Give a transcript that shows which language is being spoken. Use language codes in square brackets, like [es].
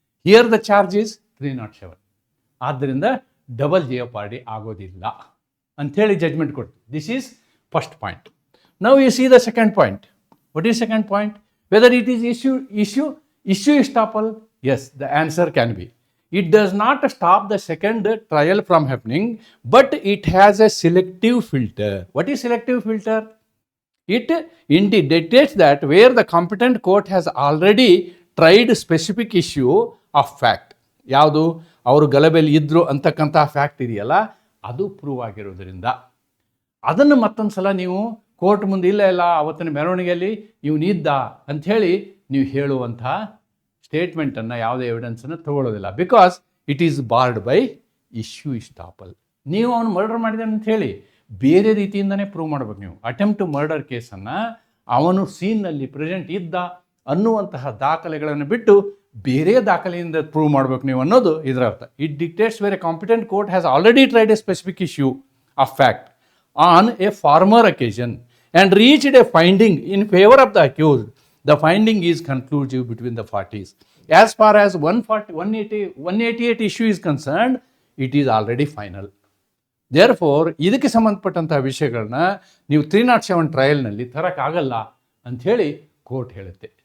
[en] Here the charge is 307. [kn] ಆದ್ದರಿಂದ double ಜಿಯೋಪಾರ್ಡಿ ಆಗೋದಿಲ್ಲ ಅಂಥೇಳಿ ಜಜ್ಮೆಂಟ್ ಕೊಡ್ತೀವಿ. [en] This is first point. Now you see the second point. What is second point? Whether it is issue estoppel? Yes, the answer can be. It does not stop the second trial from happening, but it has a selective filter. What is selective filter? It indeed dictates that where the competent court has already tried specific issue of fact. [kn] ಯಾವುದು ಅವರು ಗಲಭೆಯಲ್ಲಿ ಇದ್ರು ಅಂತಕ್ಕಂಥ fact ಇದೆಯಲ್ಲ, ಅದು prove ಆಗಿರೋದ್ರಿಂದ ಅದನ್ನು ಮತ್ತೊಂದು ಸಲ ನೀವು ಕೋರ್ಟ್ ಮುಂದೆ ಇಲ್ಲ ಅವತ್ತಿನ ಮೆರವಣಿಗೆಯಲ್ಲಿ ಇವನಿದ್ದ ಅಂಥೇಳಿ ನೀವು ಹೇಳುವಂಥ ಸ್ಟೇಟ್ಮೆಂಟನ್ನು ಯಾವುದೇ ಎವಿಡೆನ್ಸನ್ನು ತಗೊಳ್ಳೋದಿಲ್ಲ. [en] Because it is barred by issue estoppel. [kn] ನೀವು ಅವನು ಮರ್ಡರ್ ಮಾಡಿದೆ ಅಂತ ಹೇಳಿ ಬೇರೆ ರೀತಿಯಿಂದನೇ ಪ್ರೂವ್ ಮಾಡಬೇಕು. ನೀವು ಅಟೆಂಪ್ಟ್ ಟು ಮರ್ಡರ್ ಕೇಸನ್ನು ಅವನು ಸೀನ್ನಲ್ಲಿ ಪ್ರೆಸೆಂಟ್ ಇದ್ದ ಅನ್ನುವಂತಹ ದಾಖಲೆಗಳನ್ನು ಬಿಟ್ಟು ಬೇರೆ ದಾಖಲೆಯಿಂದ ಪ್ರೂವ್ ಮಾಡಬೇಕು ನೀವು ಅನ್ನೋದು ಇದರ ಅರ್ಥ. [en] It dictates where a competent court has already tried a specific issue of fact on a former occasion and reached a finding in favor of the accused. The finding is conclusive between the parties. As far as 188 issue is concerned, it is already final. [kn] Therefore, ಇದಕ್ಕೆ ಸಂಬಂಧಪಟ್ಟಂತಹ ವಿಷಯಗಳನ್ನ ನೀವು 307 ಟ್ರಯಲ್ನಲ್ಲಿ ತರಕ್ಕಾಗಲ್ಲ ಅಂಥೇಳಿ court ಹೇಳುತ್ತೆ.